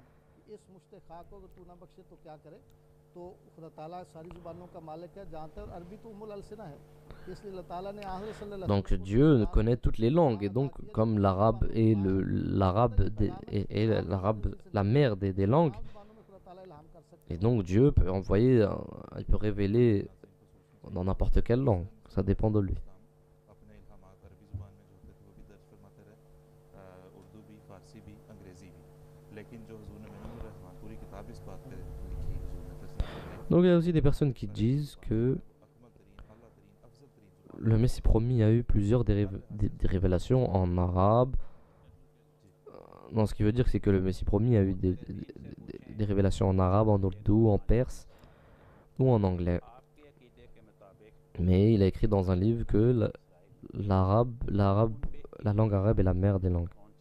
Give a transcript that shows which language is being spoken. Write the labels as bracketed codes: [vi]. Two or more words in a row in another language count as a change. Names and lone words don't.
[fr] Donc Dieu connaît toutes les langues, et donc comme l'arabe est la mère des langues, et donc Dieu peut il peut révéler dans n'importe quelle langue, ça dépend de lui. [hi] अपने इल्हामात अरबी ज़ुबान में जो होते थे वो भी दर्ज फरमाते रहे, उर्दू भी, फ़ारसी भी, अंग्रेज़ी भी। लेकिन जो हुज़ूर ने मिनव्वर रहमान पूरी किताब इस बात पे लिखी, हुज़ूर ने तस्लीम फरमाई, [fr] Donc il y a aussi des personnes qui disent que [hi] अकमल तरीन, आला तरीन, अफजल तरीन ज़ुबान [fr] le Messie promis a eu plusieurs des révélations en arabe, Non, ce qui veut dire, c'est que le Messie promis a eu des révélations en arabe, en ourdou, en perse ou en anglais. Mais il a écrit dans un livre que la langue arabe est la mère des langues.